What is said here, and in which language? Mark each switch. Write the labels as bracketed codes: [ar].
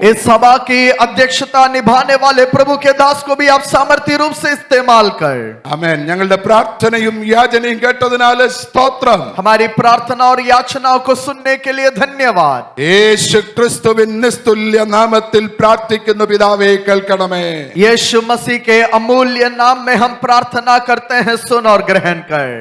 [hi] इस सभा की अध्यक्षता निभाने वाले प्रभु के दास को भी आप सामर्थ्य रूप से इस्तेमाल कर। [ml] ആമേൻ. ഞങ്ങളുടെ പ്രാർത്ഥനയും യാചനയും കേട്ടതിനാൽ സ്തോത്രം. [hi] हमारी प्रार्थना और याचनाओं को सुनने के लिए धन्यवाद। [ml] യേശു ക്രിസ്തുവിൻ നിസ്തുല്യ നാമത്തിൽ പ്രാർത്ഥിക്കുന്നു പിതാവേ, കേൾക്കണമേ. [hi] यीशु मसीह के अमूल्य नाम में हम प्रार्थना करते हैं, सुन और ग्रहण कर।